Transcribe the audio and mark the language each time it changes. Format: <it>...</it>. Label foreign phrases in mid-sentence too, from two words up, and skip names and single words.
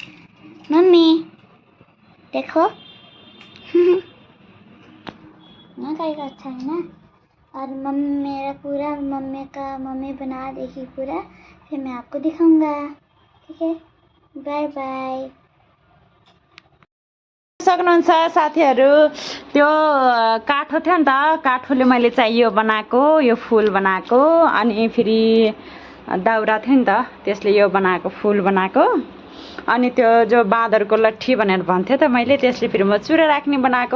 <hi>मम्मी देखो ना कहीं अच्छा है ना। और मेरा पूरा मम्मी बना देगी पूरा, फिर मैं आपको दिखाऊंगा। ठीक है,</hi> <en>bye bye.</en> <ne>सक्नुहुन्छ साथीहरू, त्यो काठो थियो नि त, काठोले मैले चाहिँ यो बनाएको, यो फुल बनाएको। अनि फेरि दाउरा थियो नि त, त्यसले यो बनाएको फुल बनाएको। अनि त्यो जो बाँदरको लट्ठी भनेर भन्थ्यो त मैले, त्यसले फेरि म चुरा राख्ने बनाएको।</ne>